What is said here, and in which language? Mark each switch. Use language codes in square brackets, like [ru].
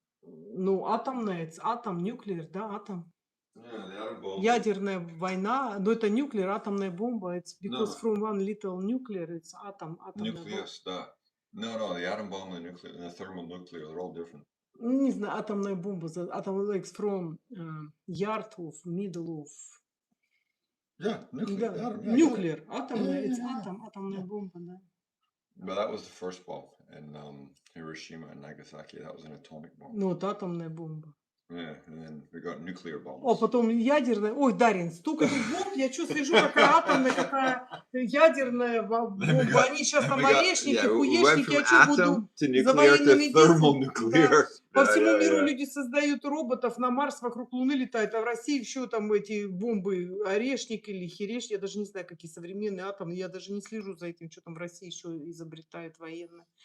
[ru] Ну, атомная, это атом, нуклеар, да, атом. [en] Yeah, the atom bomb. [ru] Ядерная война, но это nuclear, атомная бомба. [en] It's because No. from one little nuclear, it's atom, [ru] атомная бомба. [en] Nucleus, да. No, the atom bomb and the thermonuclear, they're all different. [ru] Не знаю, атомная бомба, атом [en] like from yard of, middle of. Yeah, nuclear. [ru] Да, [en] Atom, yeah, nuclear, [ru] атомная, [en] Yeah, it's yeah, yeah. [ru] атом, атомная бомба, да. [en] But that was the first bomb in Hiroshima and Nagasaki. That was an atomic bomb. [ru] Ну, вот атомная бомба. [en] Yeah, and then we got nuclear bombs. [ru] О, потом ядерная. Ой, Дарин, столько тут бомб, я что слежу, какая атомная, какая ядерная бомба. Они сейчас там орешники, хуешники, я что буду за военными действиями? По всему миру люди создают роботов, на Марс вокруг Луны летают, а в России еще там эти бомбы, орешник или хереш, я даже не знаю, какие современные атомы, я даже не слежу за этим, что там в России еще изобретают военные.